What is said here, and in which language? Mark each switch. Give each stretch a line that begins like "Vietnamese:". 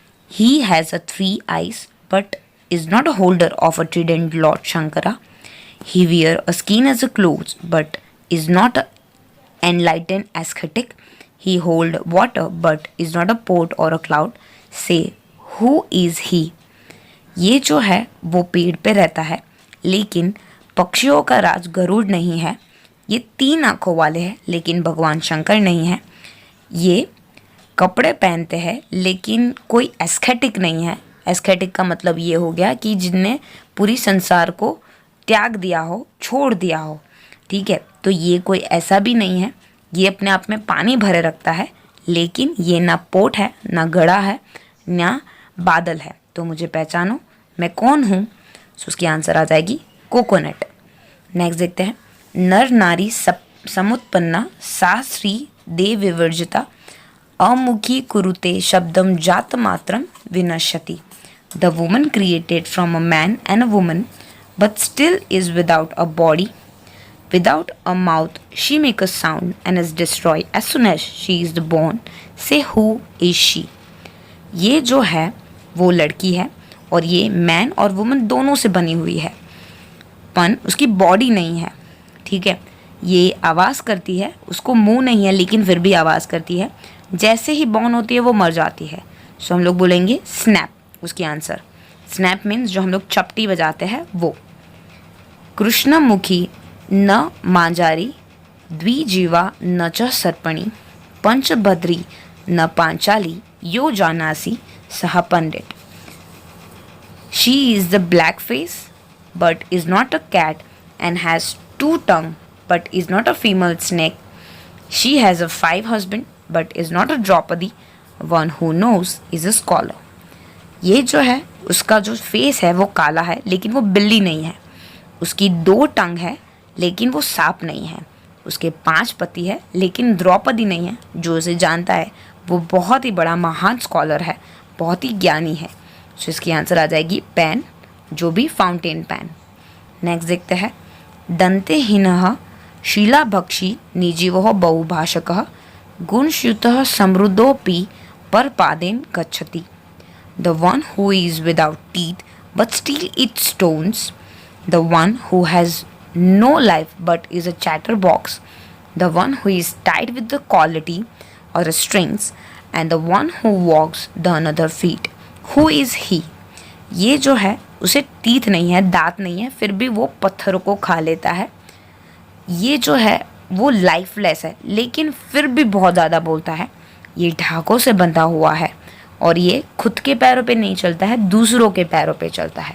English: He has a 3 eyes, but is not a holder of a trident, Lord Shankara. He wear a skin as a clothes, but is not a enlightened ascetic. He hold water, but is not a port or a cloud. Say, who is he?
Hindi: ये जो है वो पेड़ पे रहता है, लेकिन पक्षियों का राज गरुड़ नहीं है। ये 3 आंखों वाले हैं, लेकिन भगवान शंकर नहीं है। ये कपड़े पहनते हैं, लेकिन कोई एस्थेटिक नहीं है। एस्थेटिक का मतलब ये हो गया कि जिनने पूरी संसार को त्याग दिया हो, छोड़ दिया हो। ठीक है, तो ये कोई ऐसा भी नहीं है। ये अपने आप में पानी भरे रखता है, लेकिन ये ना पोट है, ना घड़ा है, ना बादल है। तो मुझे पहचानो, मैं कौन हूँ? सो उसकी आंसर आ जाएगी कोकोनट। नेक्स्ट देखते हैं।
Sanskrit: नर नारी समुत्पन्ना सा स्त्री देव विवर्जिता अमुखी कुरुते शब्दम जात मात्रम विनश्यति।
English: The woman created from a man and a woman but still is without a body without a mouth she make a sound and is destroyed as soon as she is born. Say who is she?
Hindi: ये जो है वो लड़की है और ये man और woman दोनों से बनी हुई है, पन उसकी बॉडी नहीं है। ठीक है, ये आवाज़ करती है, उसको मुंह नहीं है लेकिन फिर भी आवाज़ करती है। जैसे ही बॉर्न होती है वो मर जाती है। सो हम लोग बोलेंगे स्नैप। उसकी आंसर स्नैप मीन्स जो हम लोग चपटी बजाते हैं वो।
Sanskrit: कृष्णमुखी न मांजारी द्विजीवा न च सर्पणी पंचभद्री न पांचाली यो जानासी सह पंडित।
English: She is the black face but is not a cat and has 2 tongues but is not a female snake. She has a 5 husbands but is not a Draupadi. One who knows is a scholar.
Hindi: ये जो है उसका जो face है वो काला है, लेकिन वो बिल्ली नहीं है। उसकी 2 टंग है, लेकिन वो सांप नहीं है। उसके 5 पति है, लेकिन द्रौपदी नहीं है। जो उसे जानता है वो बहुत ही बड़ा महान स्कॉलर है, बहुत ही ज्ञानी है। सो इसकी आंसर आ जाएगी पेन, जो भी फाउंटेन पेन। नेक्स्ट देखते हैं।
Sanskrit: दंतेहीनः शीलाभक्षी निजीवः बहुभाषकः गुणश्युतः समृद्धोऽपि परपादेन गच्छति।
English: The one who is without teeth but still eats stones, the one who has no life but is a chatterbox, the one who is tied with the quality or the strings, and the one who walks the another feet. Who is he?
Hindi: ये जो है उसे teeth नहीं है, दांत नहीं है, फिर भी वो पत्थरों को खा लेता है। ये जो है वो लाइफलेस है, लेकिन फिर भी बहुत ज़्यादा बोलता है। ये ढाकों से बंधा हुआ है और ये खुद के पैरों पे नहीं चलता है, दूसरों के पैरों पे चलता है।